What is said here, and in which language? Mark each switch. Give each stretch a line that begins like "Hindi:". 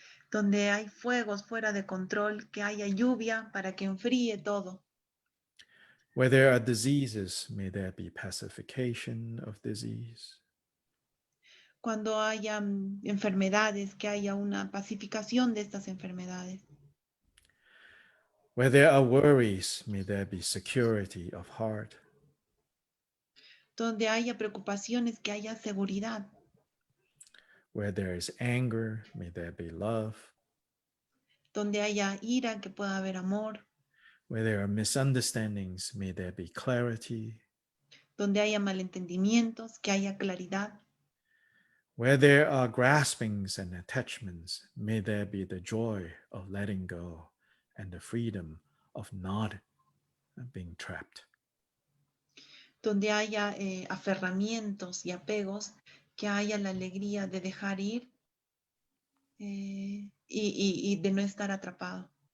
Spanish: Donde hay fuegos fuera de control, que haya lluvia para que enfríe todo.
English: Where there are diseases, may there be pacification of disease.
Spanish: Cuando haya enfermedades, que haya una pacificación de estas enfermedades.
English: Where there are worries, may there be security of heart.
Spanish: Donde haya preocupaciones, que haya seguridad.
English: Where there is anger, may there be love.
Spanish: Donde haya ira, que pueda haber amor.
English: Where there are misunderstandings, may there be clarity.
Spanish: Donde haya malentendimientos, que haya claridad.
English: Where there are graspings and attachments, may there be the joy of letting go and the freedom of not being trapped.
Spanish: Donde haya aferramientos y apegos, que haya la alegría de dejar ir y de no estar atrapado.